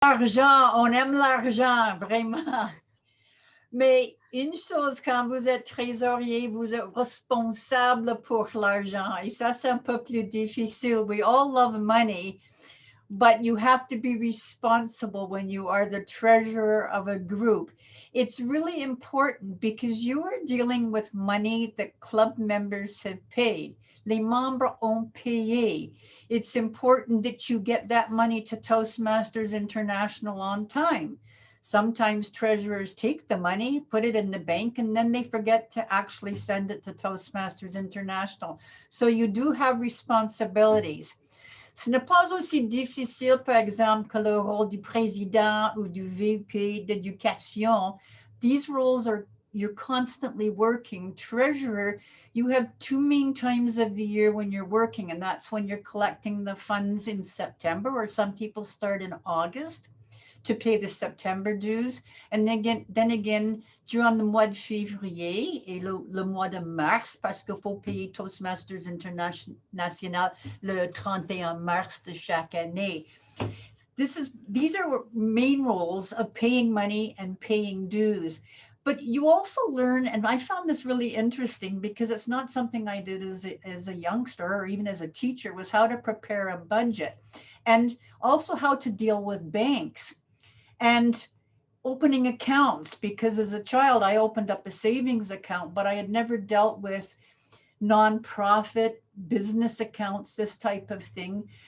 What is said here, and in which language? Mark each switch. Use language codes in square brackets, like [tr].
[fr] L'argent, on aime l'argent, vraiment. Mais une chose, quand vous êtes trésorier, vous êtes responsable pour l'argent. Et ça, c'est un peu plus difficile. [en] We all love money, but you have to be responsible when you are the treasurer of a group. It's really important because you are dealing with money that club members have paid. [fr] Les membres ont payé. [en] It's important that you get that money to Toastmasters International on time. Sometimes treasurers take the money, put it in the bank, and then they forget to actually send it to Toastmasters International. So you do have responsibilities. [fr] Ce n'est pas aussi difficile, par exemple, que le rôle du président ou du VP d'éducation. [en] These roles are, you're constantly working. Treasurer, you have two main times of the year when you're working, and that's when you're collecting the funds in September, or some people start in August to pay the September dues. And then again, [fr] durant le mois de février et le mois de mars, parce qu'il faut payer Toastmasters International le 31 mars de chaque année. [en] These are main roles of paying money and paying dues. But you also learn, and I found this really interesting because it's not something I did as a youngster or even as a teacher, was how to prepare a budget and also how to deal with banks and opening accounts, because as a child I opened up a savings account, but I had never dealt with nonprofit business accounts, this type of thing.